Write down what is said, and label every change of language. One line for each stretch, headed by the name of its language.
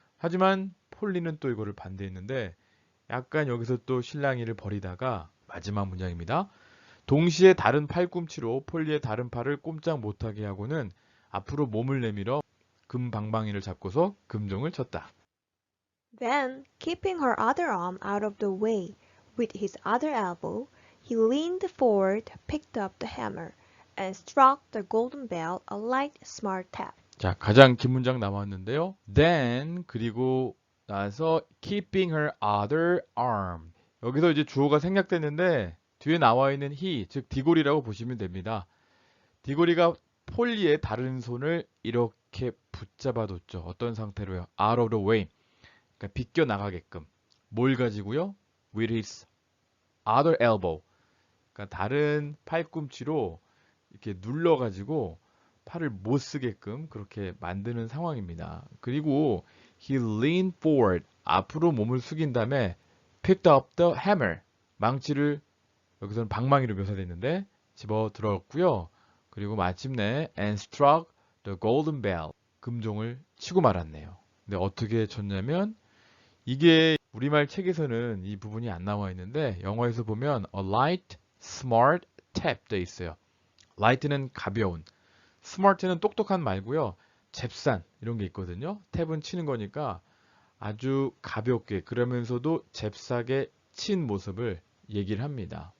Korean: 하지만 폴리는 또 이거를 반대했는데 약간 여기서 또 실랑이를 벌이다가 마지막 문장입니다. 동시에 다른 팔꿈치로 폴리의 다른 팔을 꼼짝 못하게 하고는 앞으로 몸을 내밀어 금방망이를 잡고서 금종을 쳤다.
English: Then, keeping her other arm out of the way with his other elbow, he leaned forward, picked up the hammer, and struck the golden bell a light, smart tap.
Korean: 자, 가장 긴 문장 남았는데요.
English: Then
Korean: 그리고 나서
English: keeping her other arm.
Korean: 여기서 이제 주어가 생략됐는데 뒤에 나와 있는
English: he,
Korean: 즉 디고리라고 보시면 됩니다. 디고리가 폴리의 다른 손을 이렇게 붙잡아뒀죠. 어떤 상태로요?
English: Out of the way.
Korean: 그러니까 비껴 나가게끔. 뭘 가지고요?
English: With his other elbow.
Korean: 그러니까 다른 팔꿈치로 이렇게 눌러가지고 팔을 못 쓰게끔 그렇게 만드는 상황입니다. 그리고
English: he leaned forward.
Korean: 앞으로 몸을 숙인 다음에
English: picked up the hammer.
Korean: 망치를 여기서는 방망이로 묘사됐는데 집어 들었고요. 그리고 마침내
English: and struck the golden bell.
Korean: 금종을 치고 말았네요. 근데 어떻게 쳤냐면 이게 우리말 책에서는 이 부분이 안 나와 있는데 영어에서 보면
English: a light, smart tap
Korean: 돼 있어요. light는 가벼운, smart는 똑똑한 말고요. 잽싼 이런 게 있거든요. 탭은 치는 거니까 아주 가볍게 그러면서도 잽싸게 친 모습을 얘기를 합니다.